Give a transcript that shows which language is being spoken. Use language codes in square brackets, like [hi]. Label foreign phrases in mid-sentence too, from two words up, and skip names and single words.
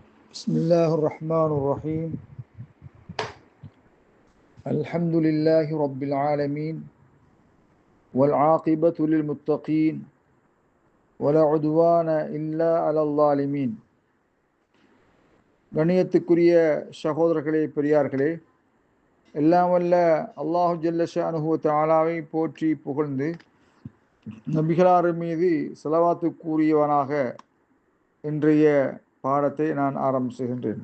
[ar] بسم الله الرحمن الرحيم الحمد لله رب العالمين والعاقبة للمتقين ولا عدوان إلا على الظالمين. [ta] கண்ணியத்துக்குரிய சகோதரர்களே, பெரியார்களே, எல்லாம் வல்ல [ar] الله جل شأنه [ta] வ தஆலாவை போற்றி புகழ்ந்து நபிகளார் மீது ஸலவாத்து கூறியவனாக இன்றைய பாடத்தை நான் ஆரம்பிச்சுகின்றேன்.